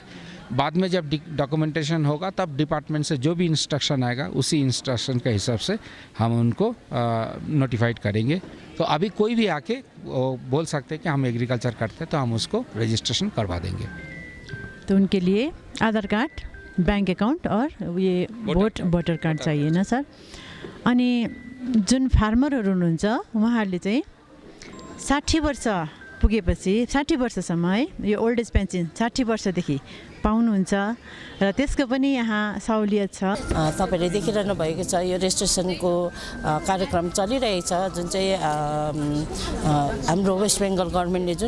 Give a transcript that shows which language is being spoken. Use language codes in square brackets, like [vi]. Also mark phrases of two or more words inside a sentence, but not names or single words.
[hi] बाद में जब डॉक्यूमेंटेशन होगा तब डिपार्टमेंट से जो भी इंस्ट्रक्शन आएगा उसी इंस्ट्रक्शन के हिसाब से हम उनको नोटिफाइड करेंगे। तो अभी कोई भी आके बोल सकते हैं कि हम एग्रीकल्चर करते हैं तो हम उसको रजिस्ट्रेशन करवा देंगे। तो उनके लिए आधार कार्ड, बैंक अकाउंट और ये भोटर कार्ड चाहिए ना सर। [ne] अनि जुन फार्मरहरू हुनुहुन्छ उहाँहरूले चाहिँ 60 वर्ष पुगेपछि 60 वर्षसम्म है यो [en] old age pension [ne] 60 वर्षदेखि पाउनुहुन्छ र त्यसको पनि यहाँ सहुलियत छ। तपाईले देखिरहनु भएको छ यो रेजिस्ट्रेसनको कार्यक्रम चलिरहेको छ, जुन चाहिँ हाम्रो वेस्ट बेङ्गल गभर्नमेन्टले जुन